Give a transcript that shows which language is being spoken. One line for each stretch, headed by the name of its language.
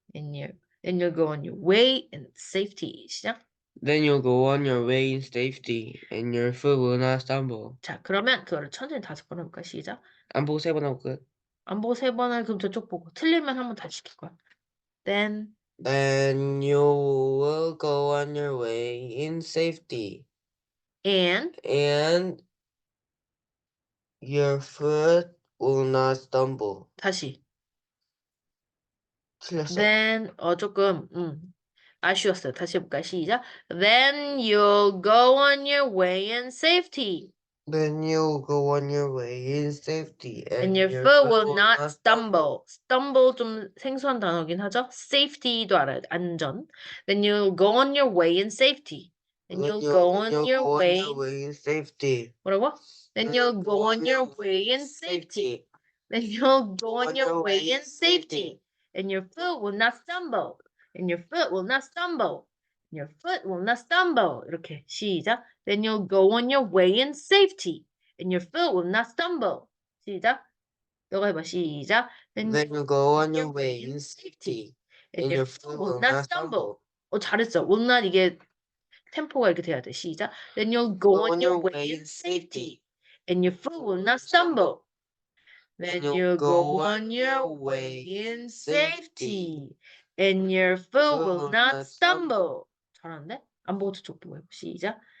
English: And you'll go on your way in safety.
Korean: 시작.
English: Then you'll go on your way in safety, and your foot will not stumble.
Korean: 자, 그러면 그거를 천천히 5번 해볼까? 시작. 안 보고 3번 하고 끝. 안 보고 3번을 그럼 저쪽 보고 틀리면 한 번 다시 시킬 거야.
English: Then Then you will go on your way in safety, and and your foot will not stumble.
Korean: 다시. 틀렸어? Then 조금 아쉬웠어요. 다시 해볼까? 시작.
English: Then you'll go on your way in safety, Then you'll go on your way in safety, and and your your foot foot will will not not stumble. stumble.
Korean: Stumble 좀 생소한 단어긴 하죠. Safety도 알아요. 안전.
English: Then you'll go on your way in safety, and Then you'll go on you'll your go on way. your way in safety.
Korean: 뭐라고?
English: Then you'll go on your way in safety. Then you'll go on your way in safety, and your foot will not stumble. And your foot will not stumble. And your foot will not stumble.
Korean: 이렇게 시작.
English: Then you'll go on your way in safety, and your foot will not stumble.
Korean: 시작. 너가 해봐. 시작.
English: Then you'll go on your way in safety, and your foot will not stumble.
Korean: 잘했어.
English: will not
Korean: 이게 템포가 이렇게 돼야 돼. 시작.
English: Then you'll go on your way in safety, and your foot will not stumble. Then you go on your way in safety, and your foot will not stumble.
Korean: 잘하는데? 안 보고 저쪽 보고 해봐. 시작.